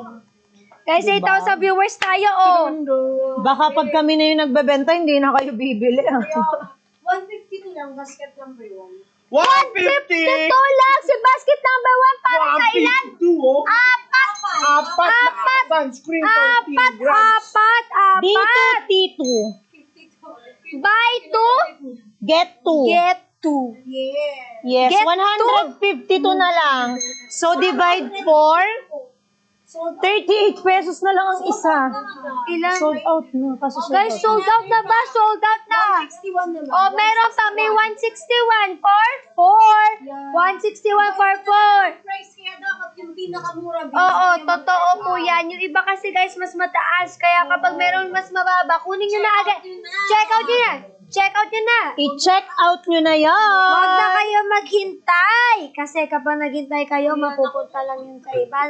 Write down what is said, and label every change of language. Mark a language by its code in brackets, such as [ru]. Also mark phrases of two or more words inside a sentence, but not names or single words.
[tl] Guys, 8,000 viewers tayo, oh. Baka pag kami na yung nagbebenta, hindi na kayo bibili. Kaya, 152 lang, basket number 1. 150! Ito lang, si basket number 1 para sa ilan? 152, oh. Apat! Apat na sunscreen 13 grams. D2, T2. [en] Buy 2, Get 2. get 2. Yeah. Yes, Get [tl] 152 na lang. So, divide 4. So, 38 pesos na lang ang isa. Ilan? [en] Sold out [tl] na. Kasi sold Guys, out. [en] sold out [tl] na ba? [en] Sold out [tl] na. 161 naman. Oh, meron pa. May 161 for 4. 161 for 4. Price kaya dapat yung pinakamura. Oo, totoo po yan. Yung iba kasi guys, mas mataas. Kaya kapag meron mas mababa, kunin nyo na agad. [en] Check out [tl] nyo na. [en] Check out [tl] nyo na. I-check out nyo na yan. Huwag na kayo maghintay. Kasi kapag naghintay kayo, mapupunta lang yun sa iba.